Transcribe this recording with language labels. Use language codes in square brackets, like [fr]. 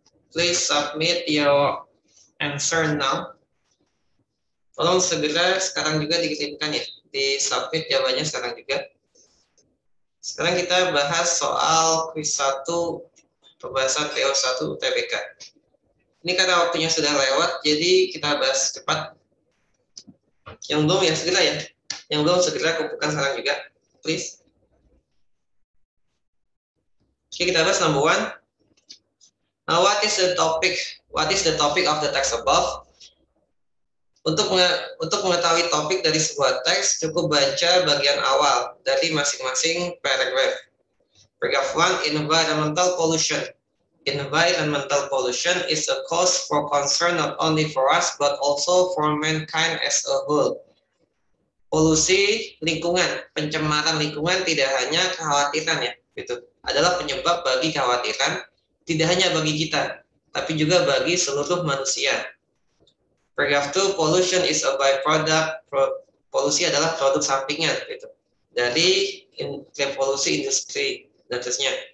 [en] Please submit your answer now. [id] Tolong segera sekarang juga dikirimkan ya. Di-submit jawabannya sekarang juga. Sekarang kita bahas soal quiz 1 pembahasan PO1 UTBK. Ini karena waktunya sudah lewat, jadi kita bahas cepat. Yang belum ya segera ya. Yang belum segera kumpulkan sekarang juga, please. Oke, kita bahas [en] number 1. What is the topic? What is the topic of the text above? [id] Untuk mengetahui topik dari sebuah teks, cukup baca bagian awal dari masing-masing paragraph. [en] Paragraph 1, environmental pollution. Environmental pollution is a cause for concern not only for us but also for mankind as a whole. [id] Polusi lingkungan, pencemaran lingkungan tidak hanya kekhawatiran ya, gitu. Adalah penyebab bagi kekhawatiran, tidak hanya bagi kita, tapi juga bagi seluruh manusia. [en] Paragraph 2, pollution is a byproduct. [id] Polusi adalah produk sampingan gitu, dari polusi industri dan seterusnya.